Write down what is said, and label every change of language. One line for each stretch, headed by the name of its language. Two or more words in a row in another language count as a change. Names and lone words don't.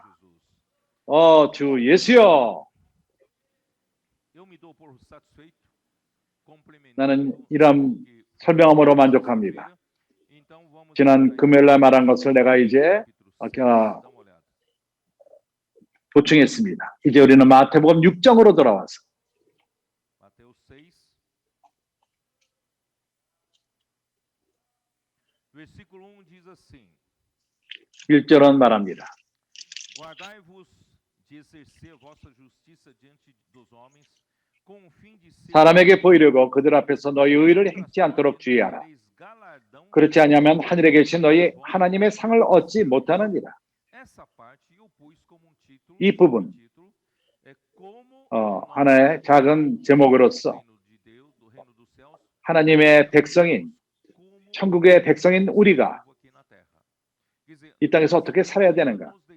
Korean: 주 예수여, 나는 이런 설명함으로 만족합니다. 지난 금요일날 말한 것을 내가 이제 보충했습니다. 이제 우리는 마태복음 6장으로 돌아와서
Portuguese: versículo 1 diz assim:
Korean: 1절은 말합니다.
Portuguese: Guardai-vos de exercer vossa justiça diante dos homens, com o fim de ser
Korean: 사람에게 보이려고 그들 앞에서 너희 의를 행치 않도록 주의하라. 그렇지 아니하면 하늘에 계신 너희 하나님의 상을 얻지 못하느니라. 이 부분 하나의 작은 제목으로서 하나님의 백성인, 천국의 백성인 우리가 이 땅에서 어떻게 살아야 되는가?